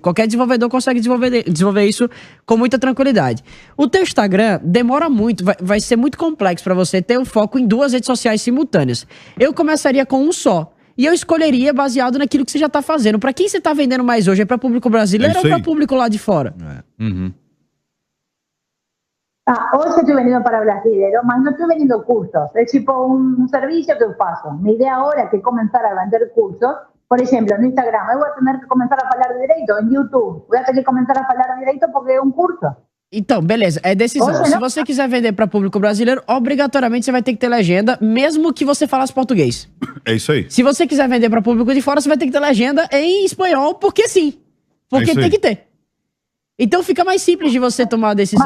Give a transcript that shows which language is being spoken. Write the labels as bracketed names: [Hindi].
[Portuguese] Qualquer desenvolvedor consegue desenvolver isso com muita tranquilidade. O teu Instagram demora muito, vai ser muito complexo para você ter o foco em 2 redes sociais simultâneas. Eu começaria com um só. E eu escolheria baseado naquilo que você já tá fazendo. Para quem você tá vendendo mais hoje? É para público brasileiro ou para público lá de fora? [Spanish] Hoy yo estoy vendiendo para brasileños, [Portuguese] mas [Spanish] no estoy vendiendo cursos. Es tipo un servicio que yo paso. Mi idea ahora es que comenzar a vender cursos. Por ejemplo, en Instagram, yo voy a tener que comenzar a hablar direito. En YouTube, voy a tener que comenzar a hablar direito [Portuguese] porque é um curso. Então, beleza, é decisão. Se você quiser vender para público brasileiro, obrigatoriamente você vai ter que ter legenda, mesmo que você falasse português. É isso aí. Se você quiser vender para público de fora, você vai ter que ter legenda em espanhol, porque sim. Porque tem que ter. Então fica mais simples de você tomar a decisão.